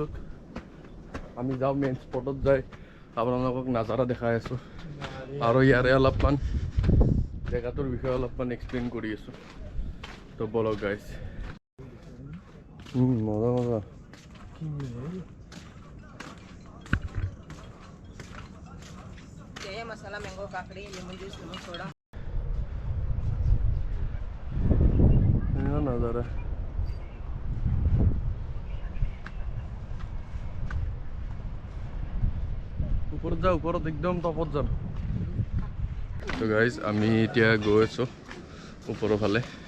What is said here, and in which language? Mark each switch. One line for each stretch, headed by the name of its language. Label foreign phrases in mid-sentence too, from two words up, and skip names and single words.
Assamese: আমি যাওঁ মেইন স্পটত যাই আপোনালোকক নাজাৰা দেখাই আছোঁ আৰু ইয়াৰে অলপমান জেগাটোৰ বিষয়ে অলপমান এক্সপ্লেইন কৰি আছোঁ। তো বলক গাইজ। মজা মজা
Hindi: मसाला मैंगो काकड़ी
English: lemon juice lemon soda
Assamese: নাজাৰা। ওপৰত যাওঁ, ওপৰত একদম টপত যাম। তো গাইজ আমি এতিয়া গৈ আছোঁ ওপৰৰ ফালে।